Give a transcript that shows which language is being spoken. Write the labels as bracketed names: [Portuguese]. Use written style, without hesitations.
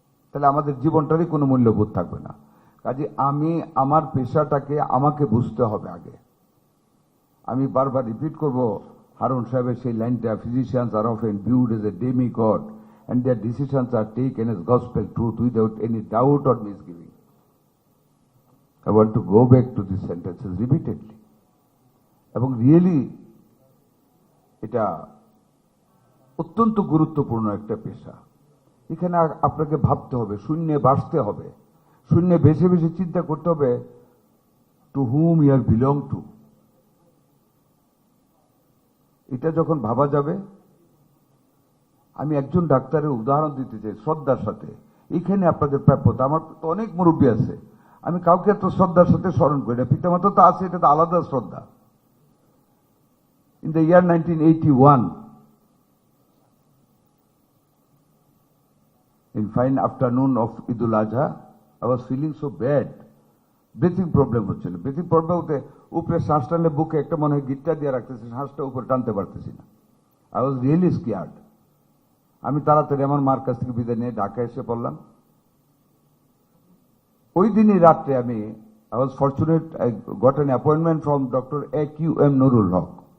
[Bangla] তাহলে আমাদের জীবনটারই কোনো মূল্যবোধ থাকবে না। কাজে আমি আমার পেশাটাকে আমাকে বুঝতে হবে আগে। আমি বারবার রিপিট করব হারুন সাহেবের সেই লাইনটা, [English] Physicians are often viewed as a demi god and their decisions are taken as gospel truth without any doubt or misgiving. I want to go back to these sentences repeatedly. [Bangla] এবং really এটা অত্যন্ত গুরুত্বপূর্ণ একটা পেশা। এখানে আপনাকে ভাবতে হবে, শূন্যে বাঁচতে হবে, শূন্যে বেশি বেশি চিন্তা করতে হবে, [English] To whom you are belong to. [Bangla] এটা যখন ভাবা যাবে, আমি একজন ডাক্তারের উদাহরণ দিতে চাই শ্রদ্ধার সাথে। এখানে আপনাদের প্রাপ্যতা, আমার তো অনেক মুরব্বী আছে, আমি কাউকে এত শ্রদ্ধার সাথে স্মরণ করি না। পিতামাতা তো আছে, এটা তো আলাদা শ্রদ্ধা। [English] In the year 1981, in fine afternoon of Idul Adha, I was feeling so bad. [Bangla] Breathing problem হচ্ছিল। ব্রিথিং প্রবলেম হতে উপরে শ্বাস টানলে বুকে একটা মনে হয় গিটটা দিয়ে রাখতেছে, শ্বাসটা উপরে টানতে পারতেছি না। [English] I was really scared. [Bangla] আমি তাড়াতাড়ি আমার মার কাছ থেকে বিদায় নিয়ে ঢাকায় এসে পড়লাম। ওই দিনই রাত্রে আমি [English] I was fortunate, I got an appointment from doctor AQM Nurul Haque.